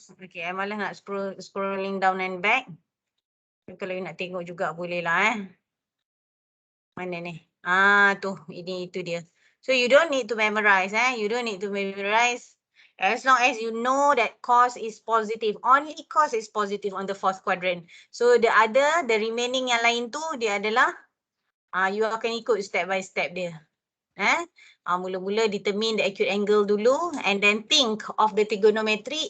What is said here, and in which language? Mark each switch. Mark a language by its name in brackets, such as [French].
[English] so I [Malay] malas nak [English] scrolling down and back. [Malay] Kalau you nak tengok juga boleh lah. Mana ni? Tu, itu dia. [English] So you don't need to memorize, You don't need to memorize. As long as you know that cos is positive. Only cos is positive on the fourth quadrant. So the remaining [Malay] yang lain tu dia adalah you akan ikut [English] step by step [Malay] dia. Mula-mula [English] determine the acute angle [Malay] dulu [English] and then think of the trigonometry.